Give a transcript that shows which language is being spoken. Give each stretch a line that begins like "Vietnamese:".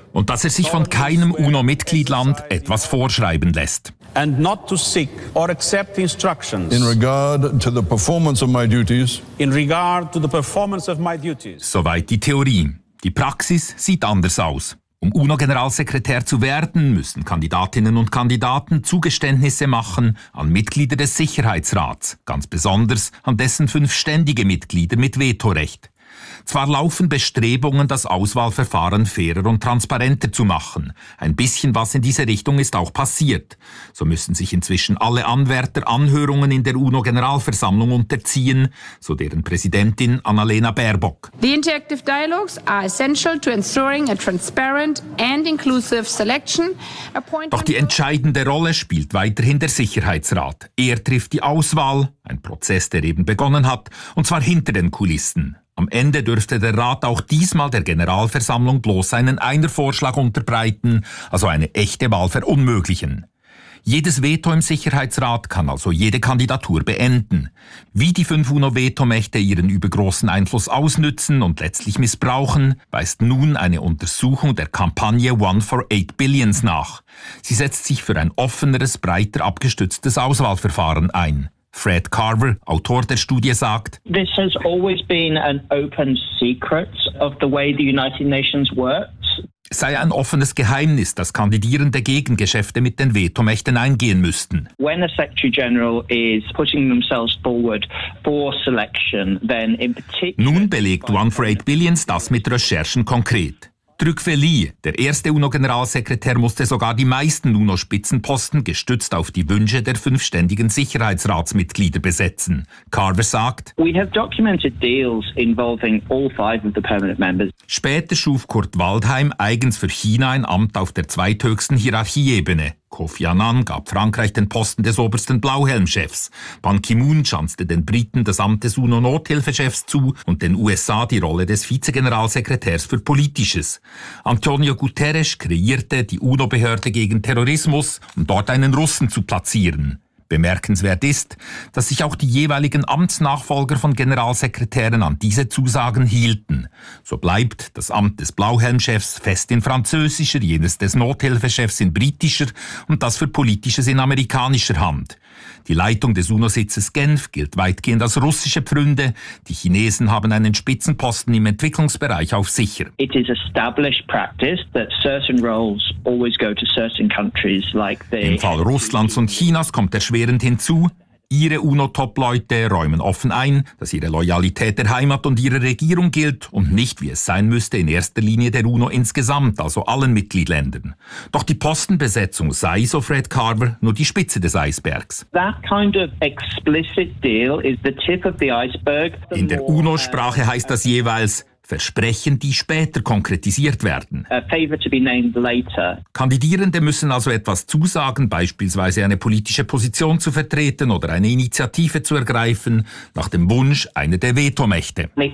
German: Und dass er sich von keinem UNO-Mitgliedland etwas vorschreiben lässt.
English: And not to seek or accept instructions. In regard to the performance of my duties. In regard to the performance of my duties.
German: Soweit die Theorie. Die Praxis sieht anders aus. Um UNO-Generalsekretär zu werden, müssen Kandidatinnen und Kandidaten Zugeständnisse machen an Mitglieder des Sicherheitsrats, ganz besonders an dessen 5 ständige Mitglieder mit Vetorecht. Zwar laufen Bestrebungen, das Auswahlverfahren fairer und transparenter zu machen. Ein bisschen was in diese Richtung ist auch passiert. So müssen sich inzwischen alle Anwärter Anhörungen in der UNO-Generalversammlung unterziehen, so deren Präsidentin Annalena Baerbock.
English: The interactive dialogues are essential to ensuring a transparent and inclusive selection.
German: Doch die entscheidende Rolle spielt weiterhin der Sicherheitsrat. Er trifft die Auswahl, ein Prozess, der eben begonnen hat, und zwar hinter den Kulissen. Am Ende dürfte der Rat auch diesmal der Generalversammlung bloß einen Einervorschlag unterbreiten, also eine echte Wahl verunmöglichen. Jedes Veto im Sicherheitsrat kann also jede Kandidatur beenden. Wie die 5 UNO-Vetomächte ihren übergroßen Einfluss ausnützen und letztlich missbrauchen, weist nun eine Untersuchung der Kampagne One for Eight Billions nach. Sie setzt sich für ein offeneres, breiter abgestütztes Auswahlverfahren ein. Fred Carver, Autor der Studie, sagt:
English: This has always been an open secret of the way the United Nations works.
German: Es sei ein offenes Geheimnis, dass Kandidierende Gegengeschäfte mit den Vetomächten eingehen müssten.
English: When a Secretary General is putting themselves forward for selection, then in particular.
German: Nun belegt One for Eight Billions das mit Recherchen konkret. Trüffeli, der erste UNO-Generalsekretär, musste sogar die meisten UNO-Spitzenposten gestützt auf die Wünsche der 5 ständigen Sicherheitsratsmitglieder besetzen. Carver sagt:
English: We have documented deals involving all 5 of the permanent members.
German: Später schuf Kurt Waldheim eigens für China ein Amt auf der zweithöchsten Hierarchieebene. Kofi Annan gab Frankreich den Posten des obersten Blauhelmchefs. Ban Ki-moon schanzte den Briten das Amt des UNO-Nothilfechefs zu und den USA die Rolle des Vizegeneralsekretärs für Politisches. Antonio Guterres kreierte die UNO-Behörde gegen Terrorismus, um dort einen Russen zu platzieren. Bemerkenswert ist, dass sich auch die jeweiligen Amtsnachfolger von Generalsekretären an diese Zusagen hielten. So bleibt das Amt des Blauhelmchefs fest in französischer, jenes des Nothilfechefs in britischer und das für Politisches in amerikanischer Hand. Die Leitung des UNO-Sitzes Genf gilt weitgehend als russische Pfründe. Die Chinesen haben einen Spitzenposten im Entwicklungsbereich auf sicher.
English: It is established practice that certain roles always go to certain countries like the
German: Im Fall Russlands und Chinas kommt erschwerend hinzu, ihre UNO-Top-Leute räumen offen ein, dass ihre Loyalität der Heimat und ihrer Regierung gilt und nicht, wie es sein müsste, in erster Linie der UNO insgesamt, also allen Mitgliedsländern. Doch die Postenbesetzung sei, so Fred Carver, nur die Spitze des Eisbergs.
English: That kind of explicit deal is the tip of the iceberg.
German: In der UNO-Sprache heißt das jeweils Versprechen, die später konkretisiert werden.
English: A favor to be named later.
German: Kandidierende müssen also etwas zusagen, beispielsweise eine politische Position zu vertreten oder eine Initiative zu ergreifen, nach dem Wunsch einer der Vetomächte.